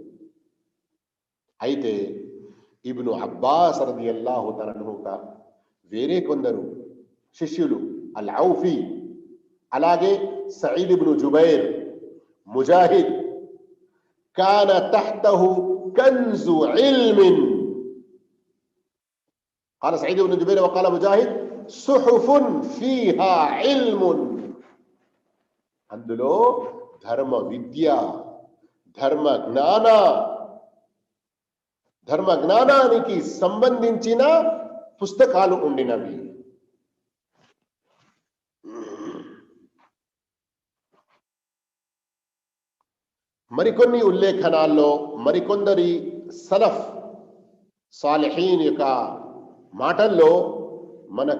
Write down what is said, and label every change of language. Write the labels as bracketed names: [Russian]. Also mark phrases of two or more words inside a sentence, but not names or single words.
[Telugu] అయితే ఇబ్ను అబ్బాస్ [Arabic] رضي الله تعالى [Telugu] వేరే కొందరు శిష్యులు అల్ ఔఫీ, అలాగే సయీద్ ఇబ్ను జుబైర్, ముజాహిద్, [Arabic] كان تحته كنز علم. قال سعيد بن جبير وقال مجاهد صحف فيها علم. [Telugu] అందులో ధర్మ విద్య, ధర్మ జ్ఞానానికి సంబంధించిన పుస్తకాలు ఉండినవి. మరికొన్ని ఉల్లేఖనాల్లో మరికొందరి [Arabic] سلف صالحين [Telugu] యొక్క మాటల్లో మనకు